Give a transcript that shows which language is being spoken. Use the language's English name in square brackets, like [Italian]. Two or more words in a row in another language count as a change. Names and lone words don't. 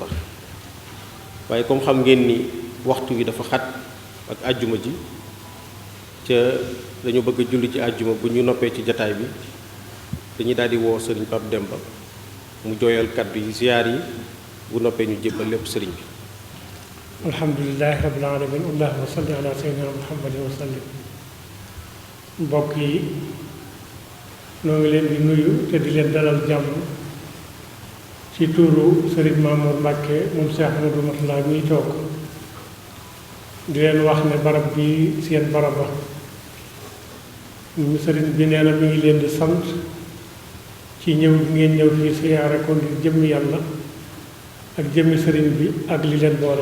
[Wolof] waaye comme xam ngeen ni waxtu wi dafa xat ak àjjuma ji ca dañu bëgg a julli ci àjjuma bu ñu noppee ci jataay bi dañuy daal di woo Sëriñ Pape Demba mu jooyal kaddu yi ziyaar yi bu noppee ñu jébbal lépp sëriñ bi. [Arabic] الحمد لله رب العالمين اللهم صل على سيدنا محمد وسلم. [Wolof] mbokk yi noo ngi leen di nuyu te di leen dalal jàmm ci tuuru Sëriñ Mamour Mbacke moom Cheikh Ahmadou Mourtada miy toog di leen wax ne barab bi seen baraba sëriñ bi nee na mi ngi leen di sant ci ñëw bi ngeen ñëw fii siyaare ko ngir jëmmi yàlla ak jëmmi sëriñ bi ak li leen boole.